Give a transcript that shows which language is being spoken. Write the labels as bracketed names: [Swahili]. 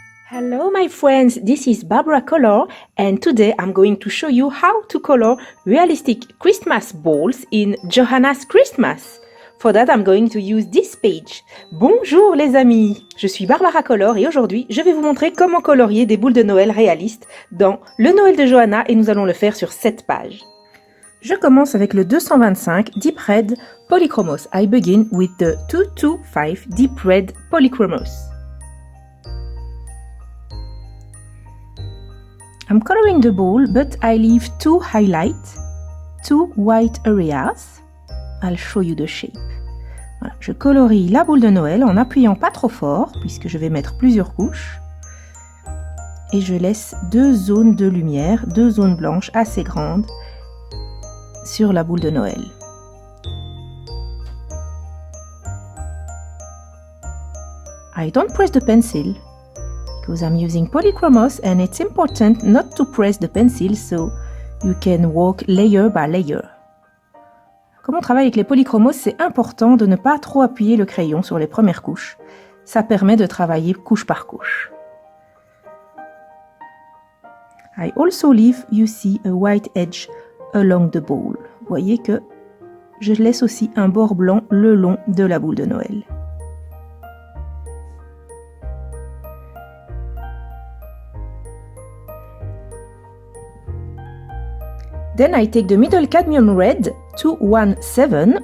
[English] Hello my friends, this is Barbara Color and today I'm going to show you how to color realistic Christmas balls in Johanna's Christmas. For that I'm going to use this page. [French] Bonjour les amis, je suis Barbara Color et aujourd'hui je vais vous montrer comment colorier des boules de Noël réalistes dans le Noël de Johanna et nous allons le faire sur cette page. Je commence avec le 225 Deep Red Polychromos. [English] I begin with the 225 Deep Red Polychromos. I'm coloring the ball, but I leave two highlights, two white areas. I'll show you the shape. [French] Voilà, je colorie la boule de Noël en appuyant pas trop fort, puisque je vais mettre plusieurs couches. Et je laisse deux zones de lumière, deux zones blanches assez grandes sur la boule de Noël. [English] I don't press the pencil, because I'm using Polychromos and it's important not to press the pencil so you can work layer by layer. [French] Comme on travaille avec les polychromos, c'est important de ne pas trop appuyer le crayon sur les premières couches. Ça permet de travailler couche par couche. [English] I also leave, you see, a white edge along the ball. [French] Vous voyez que je laisse aussi un bord blanc le long de la boule de Noël. [English] Then I take the middle cadmium red 217.